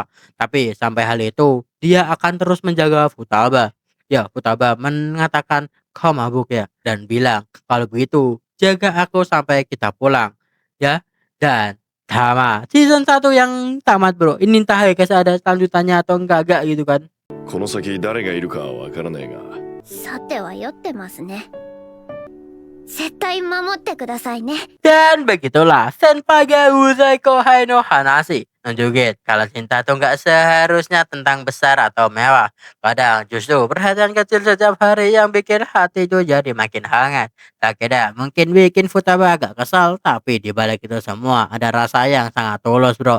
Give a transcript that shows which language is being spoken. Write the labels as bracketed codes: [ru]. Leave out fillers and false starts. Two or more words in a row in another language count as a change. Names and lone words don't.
[id] Tapi sampai hal itu, dia akan terus menjaga Futaba. Ya, Futaba mengatakan, kau mabuk ya? Dan bilang, kalau begitu, jaga aku sampai kita pulang. Ya, dan tamat. Season 1 yang tamat bro. Ini entah ya guys ada lanjutannya atau enggak gitu kan. [ja] この先誰がいるかはわからないが、さては酔ってますね。絶対守ってくださいね。 [id] Dan begitulah Senpai ga Uzai Kohai no Hanashi. Nunjukin kalau cinta tuh nggak seharusnya tentang besar atau mewah. Kadang justru perhatian kecil setiap hari yang bikin hati itu jadi makin hangat. Takeda mungkin bikin Futaba agak kesal, tapi di balik itu semua ada rasa yang sangat tulus bro.